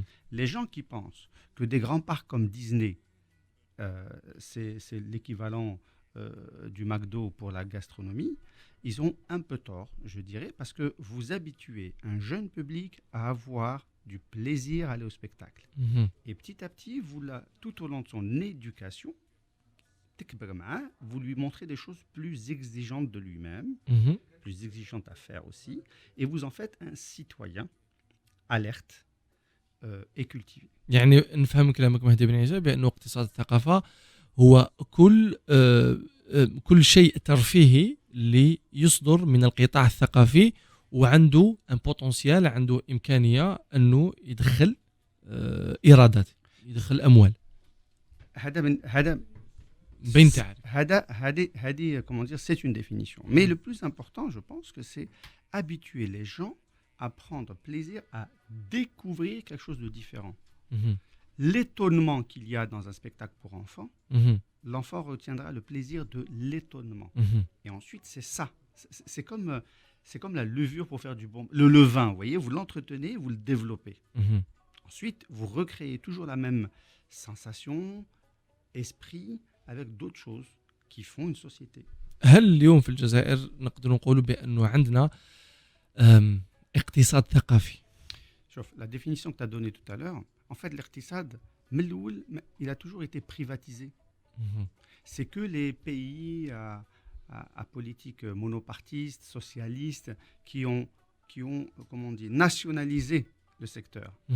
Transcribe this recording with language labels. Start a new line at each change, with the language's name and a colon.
French: Les gens qui pensent que des grands parcs comme Disney, c'est l'équivalent du McDo pour la gastronomie, ils ont un peu tort, je dirais, parce que vous habituez un jeune public à avoir du plaisir à aller au spectacle. Et petit à petit, tout au long de son éducation, vous lui montrez des choses plus exigeantes de lui-même, plus exigeantes à faire aussi, et vous en faites un citoyen alerte et cultivé.
Arabic: يعني نفهم كلامك مهدي بن عيسى بأنه اقتصاد الثقافة هو كل شيء ترفيهي اللي يصدر من القطاع الثقافي وعنده ان بوتنسيال، عنده إمكانية أنه يدخل إيرادات، يدخل أموال. هذا بين تعرف هذه
French: comment dire, c'est une définition. Mais le plus important, je pense que c'est habituer les gens à prendre plaisir à découvrir quelque chose de différent. L'étonnement qu'il y a dans un spectacle pour enfants, l'enfant retiendra le plaisir de l'étonnement. Et ensuite, c'est ça. C'est comme la levure pour faire du bon... Le levain, vous voyez, vous l'entretenez, vous le développez. Ensuite, vous recréez toujours la même sensation, esprit, avec d'autres choses qui font une société.
Arabic: هل اليوم في الجزائر نقدر نقول بأنه عندنا اقتصاد ثقافي؟ شوف,
French: la définition que tu as donnée tout à l'heure, en fait, l'aقتصاد, il a toujours été privatisé. C'est que les pays à politique monopartiste, socialiste, qui ont comment dire, nationalisé le secteur.